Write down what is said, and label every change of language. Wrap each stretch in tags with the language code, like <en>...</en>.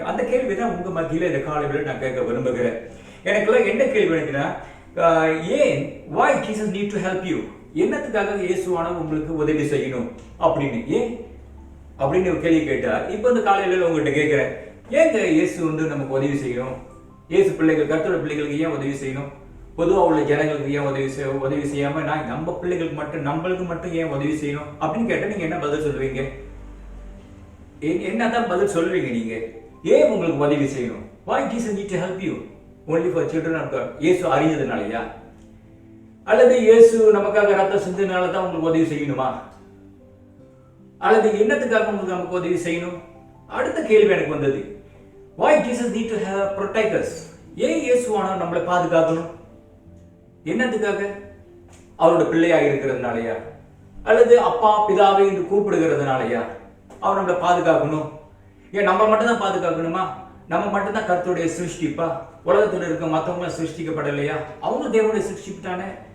<ta>அந்த கேள்வி தான் உங்க மத்தியில இந்த காலையில் நான் கேட்க விரும்புகிறேன். எனக்குள்ள என்ன கேள்வி நினைக்கிறேன், ஏன்</ta> <en>why Jesus need to help you,</en> <ta>என்னத்துக்காக இயேசுவானவர் உங்களுக்கு உதவி செய்யணும் அப்படின்னு, ஏன் அப்படின்னு ஒரு கேள்வி கேட்டா, இப்போ இந்த காலையில உங்கள்கிட்ட கேட்கிறேன், ஏங்க இயேசு வந்து நமக்கு உதவி செய்யணும்? இயேசு பிள்ளைகள், கர்த்தருடைய பிள்ளைகளுக்கு ஏன் உதவி செய்யணும்? பொதுவாக உள்ள ஜனங்களுக்கு ஏன் உதவி செய்யாம நான் நம்ம பிள்ளைகளுக்கு மட்டும், நம்மளுக்கு மட்டும் ஏன் உதவி செய்யணும் அப்படின்னு கேட்டா நீங்க என்ன பதில் சொல்லுவீங்க? என்னதான் பதில் சொல்லுவீங்க நீங்க? ஏன் உங்களுக்கு உதவி செய்யணும்?</ta> <en>Why Jesus need to help you only for children of God?</en> <ta>இயேசு அறிஞ்சதுனாலயா, அல்லது இயேசு நமக்காக ரத்தம் சிந்தினால தான் உங்களுக்கு உதவி செய்யணுமா, அல்லது என்னத்துக்காக உங்களுக்கு நமக்கு உதவி செய்யணும்? அடுத்த கேள்வி எனக்கு வந்தது,</ta> <en>why Jesus need to protect us?</en> <ta>ஏன் இயேசுவானவர் நம்மளை பாதுகாக்கணும்? என்னத்துக்காக? அவரோட பிள்ளையா இருக்கிறதுனாலயா, அல்லது அப்பா பிதாவை என்று கூப்பிடுகிறதுனாலயா அவர் நம்மளை பாதுகாக்கணும்? ஏன் நம்ம மட்டும் தான் பாதுகாக்கணுமா? நம்ம மட்டும் தான் கர்த்தருடைய சிருஷ்டிப்பா? உலகத்தில் இருக்க மற்றவங்க சிருஷ்டிக்கப்படலையா? அவங்க தேவனுடைய சிருஷ்டிப்பு தானே.</ta>